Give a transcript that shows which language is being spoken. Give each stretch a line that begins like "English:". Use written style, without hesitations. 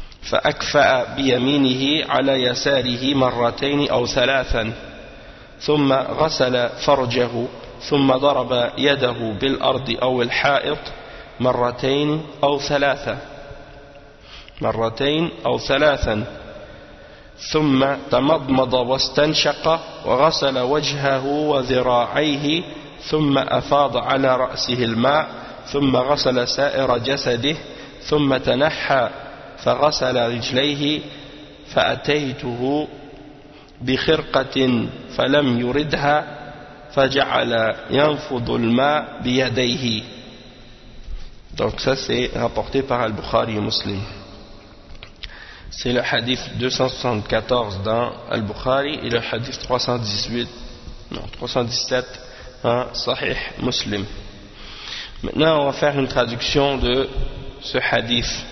Arabic: fa'akfa'a bi yaminihi 'ala yasarihi marratayn aw thalathan thumma ghasala farjahu ثم ضرب يده بالأرض أو الحائط مرتين أو ثلاثة مرتين أو ثلاثا ثم تمضمض واستنشق وغسل وجهه وذراعيه ثم أفاض على رأسه الماء ثم غسل سائر جسده ثم تنحى فغسل رجليه فأتيته بخرقة فلم يردها فجعل ينفض الماء بيديه.
French: Donc ça c'est rapporté par Al-Bukhari et Muslim. C'est le hadith 274 dans Al-Bukhari et le hadith 317 en Sahih Muslim. Maintenant on va faire une traduction de ce hadith.